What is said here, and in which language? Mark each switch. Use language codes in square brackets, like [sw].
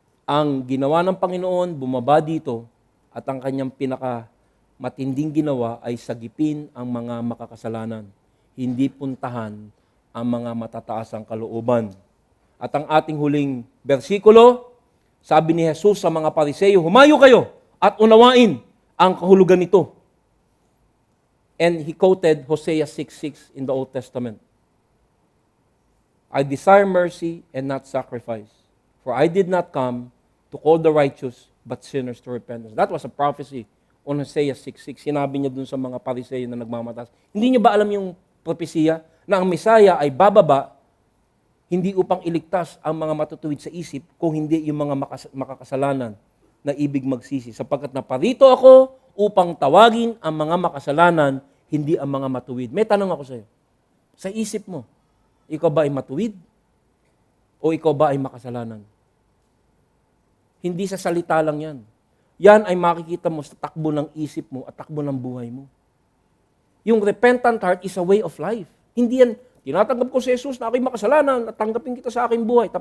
[tl] Ang ginawa ng Panginoon, bumaba dito at ang kanyang matinding ginawa ay sagipin ang mga makakasalanan, hindi puntahan ang mga matataasang kalooban. At ang ating huling bersikulo, sabi ni Jesus sa mga Pariseyo, humayo kayo at unawain ang kahulugan nito. [en] And he quoted Hosea 6:6 in the Old Testament. I desire mercy and not sacrifice, for I did not come to call the righteous but sinners to repentance. That was a prophecy on Hosea 6:6. [tl] Sinabi niya dun sa mga Pariseyo na nagmamatas. Hindi niyo ba alam yung propesya na ang Mesaya ay bababa hindi upang iligtas ang mga matutuwid sa isip, kung hindi yung mga makakasalanan na ibig magsisi. Sapagkat naparito ako upang tawagin ang mga makasalanan, hindi ang mga matuwid. May tanong ako sa iyo. Sa isip mo, ikaw ba ay matuwid? O ikaw ba ay makasalanan? Hindi sa salita lang yan. Yan ay makikita mo sa takbo ng isip mo at takbo ng buhay mo. [en] Yung repentant heart is a way of life. [tl] Hindi yan, tinatanggap ko si Jesus na ako'y makasalanan at tanggapin kita sa aking buhay.